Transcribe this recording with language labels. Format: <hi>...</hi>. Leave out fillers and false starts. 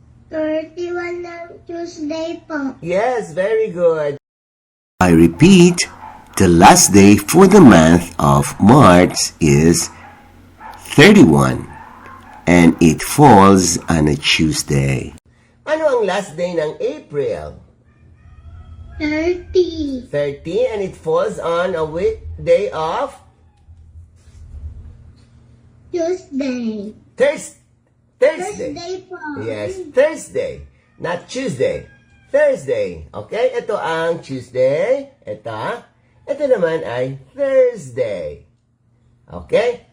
<tl>31 ng Tuesday po.</tl> <en>Yes, very good. I repeat, the last day for the month of March is 31, and it falls on a Tuesday.</en> <tl>Ano ang</tl> <en>last day</en> <tl>ng April?</tl> <en>30. 30, and it falls on a weekday of Tuesday. Thursday. Thursday po. Yes, Thursday. Not Tuesday. Thursday.</en> <tl>Okay, ito ang Tuesday. Ito naman ay Thursday. Okay?</tl>